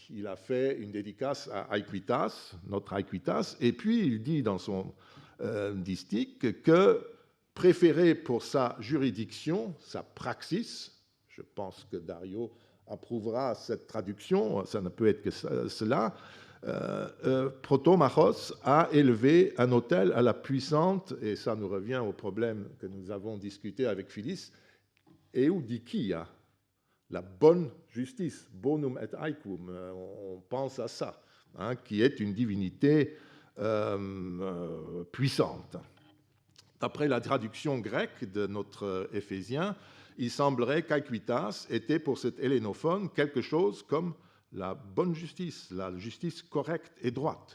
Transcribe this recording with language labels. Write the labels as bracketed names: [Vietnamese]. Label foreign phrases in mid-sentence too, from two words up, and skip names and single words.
[French] Il a fait une dédicace à Aequitas, notre Aequitas, et puis il dit dans son distique que préféré pour sa juridiction, sa praxis, je pense que Dario approuvera cette traduction, ça ne peut être que cela, Protomachos a élevé un autel à la puissante, et ça nous revient au problème que nous avons discuté avec Phyllis, Eudikia, la bonne justice, [Latin] bonum et aequum, [French] on pense à ça, qui est une divinité puissante. D'après la traduction grecque de notre Éphésien, il semblerait qu'Aequitas était pour cet hellénophone quelque chose comme la bonne justice, la justice correcte et droite.